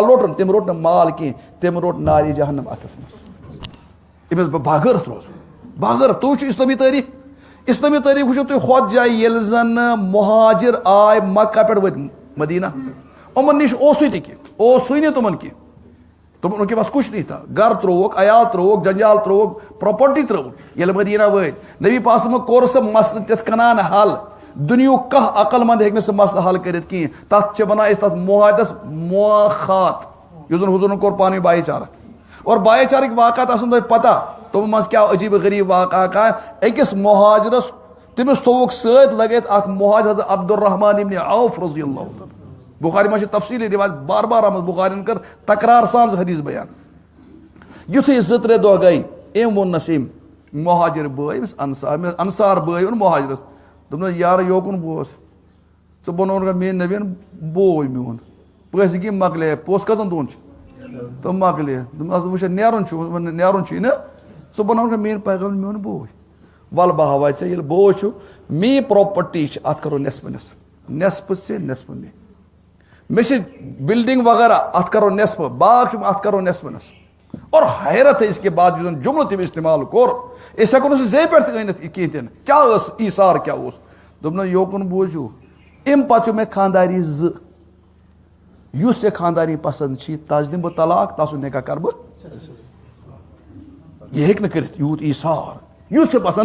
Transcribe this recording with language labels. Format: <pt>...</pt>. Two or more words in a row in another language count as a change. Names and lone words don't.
<ks>روٚٹُن تٔمۍ روٚٹ نہٕ مال کینٛہہ تٔمۍ روٚٹ نارِ جہنم اتھس منٛز أمِس بہٕ باغٲرتھ روزُن باغٲرتھ تُہۍ وٕچھِو اسلٲمی تٲریٖخ وٕچھِو تُہۍ ہوٚتھ جایہِ ییٚلہِ زن مہاجر آے مکہ پٮ۪ٹھ ؤتھۍ مدیٖنہ یِمن نِش اوسُے نہٕ کینٛہہ اوسُے نہٕ تِمن کینٛہہ تِمن</ks> <ur>ان کے پاس کچھ نہیں تھا</ur> <ks>گھر ترٛووُکھ عیال ترٛووُکھ جنجال ترٛووُکھ پراپرٹی ترٛٲوٕکھ ییٚلہِ مدیٖنہ وٲتۍ نبی پاک صٲبن کوٚر سُہ مسلہٕ تِتھ کٔنۍ حل دُنیہُک کانٛہہ عقل منٛد ہیٚکہِ نہٕ سُہ مسلہٕ حل کٔرِتھ کِہینۍ تتھ چھِ ونان أسۍ تتھ معاہدس مواخات یُس زن حضوٗرن کوٚر پانہٕ ؤنۍ بھایی چارہ اور بھائی چارک واقعات آسن تۄہہِ پتہ تِمو منٛز کیٛاہ عجیٖب غریٖب واقعہ آے أکِس مہاجرس تٔمِس تھووُکھ سۭتۍ لگٲیِتھ اکھ مہاجر حضرت عبدالرحمان ابن عوف</ks> <ar>رضی اللہ تعالیٰ.</ar> <ks>بخاری منٛز چھِ تفصیٖلی روایت بار بار آمٕژ, بخارین کٔر تکرار سان سُہ حدیث بیان. یُتھُے 2-3 دۄہ گٔے أمۍ ووٚننس أمۍ مہاجر بٲے أمِس انصار بٲے ووٚن مہاجرس, دوٚپنس یارٕ یوکُن بوز, ژٕ بنوونکھ میٲنۍ نبیَن بوے میون, پٲسِکی مۄکلے, پوٚژھ کٔژن دۄہن چھُ تہٕ مۄکلے. دوٚپنس وٕچھ نیرُن چھُے نہ, ژٕ بنوونکھ میٲنۍ پیغام میون بوے, ول بہٕ ہاوے ژےٚ ییٚلہِ بوے چھُ میٲنۍ پراپرٹی چھِ اتھ کرو نٮ۪صفہٕ نٮ۪صف, نٮ۪صفہٕ ژےٚ نٮ۪صفہٕ مےٚ, مےٚ چھِ بلڈنگ وغیرہ اتھ کرو نٮ۪صفہٕ, باغ چھُم اتھ کرو نٮ۪صفہٕ نٮ۪صف.</ks> <ur>اور حیرت ہے اس کے بعد</ur> <ks>یُس زن جملہٕ تٔمۍ استعمال کوٚر, أسۍ ہٮ۪کو نہٕ سُہ زیٚیہِ پٮ۪ٹھ تہِ أنِتھ کِہیٖنۍ تہِ نہٕ, کیٛاہ ٲس ایٖثار کیٛاہ اوس. دوٚپنس یوکُن بوٗزِو, اَمہِ پتہٕ چھُ مےٚ خانداری 2, یُس ژےٚ خانداری پسنٛد چھی تس دِمہٕ بہٕ طلاق, تسُنٛد نکاح کرٕ بہٕ. یہِ ہیٚکہِ نہٕ کٔرِتھ یوٗت ایٖثار, یُس ژےٚ پسنٛد.</ks>